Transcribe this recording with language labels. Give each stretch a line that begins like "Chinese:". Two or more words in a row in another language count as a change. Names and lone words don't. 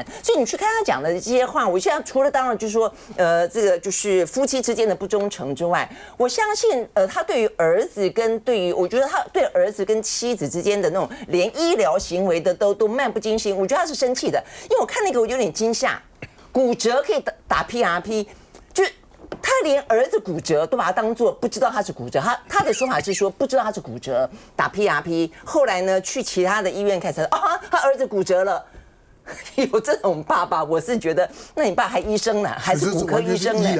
Chinese: 所以你去看他講的這些話，我現在除了當然就是說，這個就是夫妻之間的不忠誠之外，我相信他對於兒子跟對於我覺得他对兒子跟妻子之間的那種連醫療行為的都漫不經心，我覺得他是生氣的，因為我看那個我有點驚嚇，骨折可以打 PRP，就是。他連兒子骨折都把他當作不知道他是骨折，他的說法是說不知道他是骨折，打 PRP， 後來呢去其他的醫院看才他兒子骨折了。有這種爸爸，我是覺得，那你爸還醫生呢，還是骨科醫生呢？